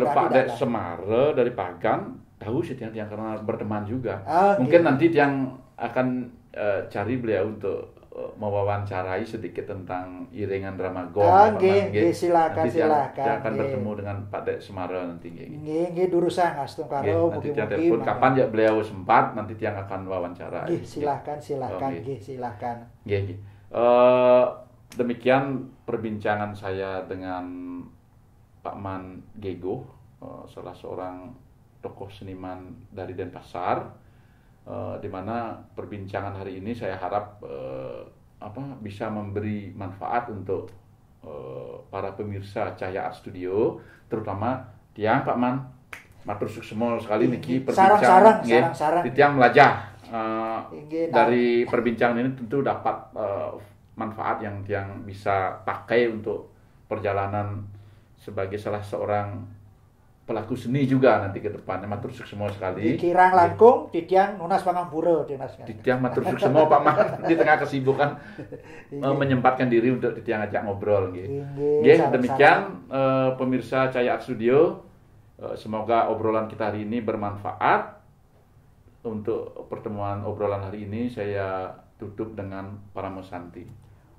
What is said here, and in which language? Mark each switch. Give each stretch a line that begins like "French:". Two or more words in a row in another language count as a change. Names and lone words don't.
Indonesian: Pak Kadek Semara dari Pagan, tahu sih tiang karena berteman juga. Mungkin nanti tiang akan cari beliau untuk mewawancarai sedikit tentang iringan drama Gong. Silakan. Dia akan bertemu dengan Pak Dek Semara nanti.
Balinese: Durusan astung karo
Indonesian: nanti tiang telepon kapan ya beliau sempat, nanti tiang akan wawancara. Silakan. Demikian perbincangan saya dengan Pak Man Gego, salah seorang tokoh seniman dari Denpasar. Di mana perbincangan hari ini saya harap bisa memberi manfaat untuk para pemirsa Cahya Art Studio, terutama tiang Pak Man
Balinese: matur suksemo sekali niki
Indonesian: perbincangan di
Balinese: tiang melajah
Indonesian: dari perbincangan ini tentu dapat manfaat yang tiang bisa pakai untuk perjalanan sebagai salah seorang pelaku seni juga nanti ke depannya.
Balinese: Matur suksemo sekali. Di Kirang langkung, di tiang nunas pangampura.
Indonesian: Di tiang
Balinese: matur suksemo
Indonesian: Pak Man di tengah kesibukan menyempatkan diri untuk di tiang ajak ngobrol. Demikian pemirsa Cahya Art Studio. Semoga obrolan kita hari ini bermanfaat. Untuk pertemuan obrolan hari ini saya tutup dengan Paramo Santi.